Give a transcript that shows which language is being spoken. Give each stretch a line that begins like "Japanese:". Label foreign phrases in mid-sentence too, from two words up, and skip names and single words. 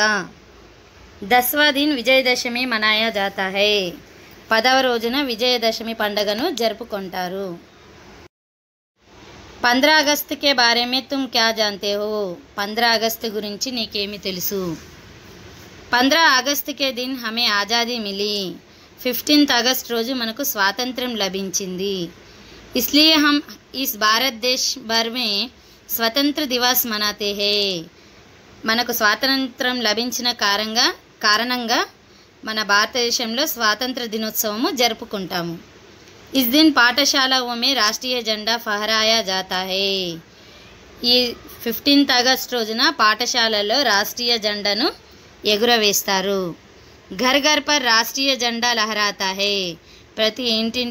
Hindi: 10वां दिन विजयदशमी मनाया जाता है।
Telugu: 10వ రోజున విజయదశమి పండుగను జరుపుకుంటారు।
Hindi: 15 अगस्त के बारे में तुम क्या जानते हो।
Telugu: 15 अगस्त గురించి నీకేమి తెలుసు।
Hindi: 15 अगस्त के दिन हमें आज़ादी मिली।
Telugu: 15th अगस्त రోజు మనకు స్వాతంత్ర్యం లభించింది।
Hindi: इसलिए हम इस भारत देश भर में स्वतंत्र दिवस मनाते हैं।
Telugu: మనకు స్వాతంత్రం లభించిన కారణంగా మన భారతదేశంలో స్వాతంత్ర దినోత్సవము జరుపుకుంటాము।
Hindi: इस दिन पाठशालाओं में राष्ट्रीय झंडा फहराया जाता है।
Telugu: ఈ 15th ఆగస్ట్ రోజున పాఠశాలలో రాష్ట్రీయ జెండాను ఎగురవేస్తారు.
Hindi: घर घर पर राष्ट्रीय झंडा लहराता है.
Telugu: ప్రతి ఇంటింటి